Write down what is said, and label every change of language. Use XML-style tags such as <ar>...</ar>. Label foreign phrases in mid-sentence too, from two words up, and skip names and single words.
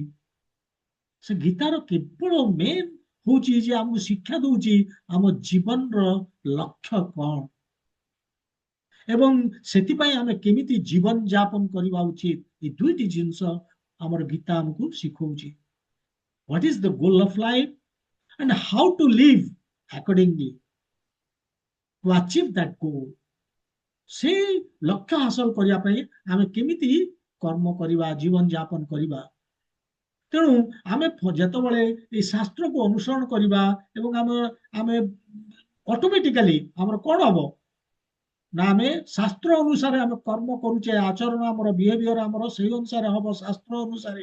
<or>ସେ ଗୀତାର କେବଳ ମେନ୍ ହଉଛି ଯେ ଆମକୁ ଶିକ୍ଷା ଦଉଛି ଆମ ଜୀବନର ଲକ୍ଷ୍ୟ କଣ ଏବଂ ସେଥିପାଇଁ ଆମେ କେମିତି ଜୀବନ ଯାପନ କରିବା ଉଚିତ, ଏ ଦୁଇଟି ଜିନିଷ ଆମର ଗୀତା ଆମକୁ ଶିଖଉଛି।</or> <en>What is the goal of life and how to live accordingly to achieve that goal?</en> <hi>से लक्ष्य हासिल करने</hi> <or>ପାଇଁ ଆମେ କେମିତି କର୍ମ କରିବା ଜୀବନ ଯାପନ କରିବା। ତେଣୁ ଆମେ ଯେତେବେଳେ ଏଇ ଶାସ୍ତ୍ରକୁ ଅନୁସରଣ କରିବା ଏବଂ ଆମେ ଅଟୋମେଟିକାଲି ଆମର କଣ ହବ ନା ଆମେ ଶାସ୍ତ୍ର ଅନୁସାରେ ଆମେ କର୍ମ କରୁଛେ, ଆଚରଣ ଆମର ବିହେଭିୟର ଆମର ସେଇ ଅନୁସାରେ ହବ ଶାସ୍ତ୍ର ଅନୁସାରେ।</or>